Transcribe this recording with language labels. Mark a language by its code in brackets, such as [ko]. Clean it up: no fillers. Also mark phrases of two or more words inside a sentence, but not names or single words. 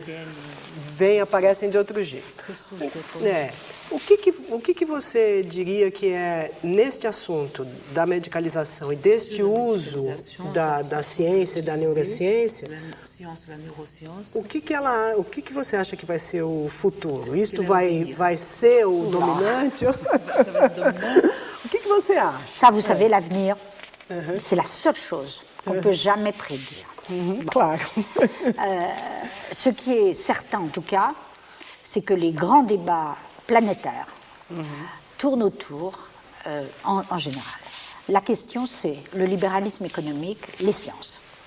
[pt] vêm, aparecem de outro jeito. O que você diria que é, neste assunto da medicalização e deste uso da ciência e da neurociência, o que você acha que vai ser o futuro? Isto vai ser o dominante? O que você acha? [fr] Ça, vous savez, l'avenir, c'est la seule chose qu'on ne peut jamais prédire. [pt] Claro. [fr] Ce qui est certain, en tout cas, c'est que les grands débats planétaires tournent autour, en général. La question, c'est le libéralisme économique, les sciences.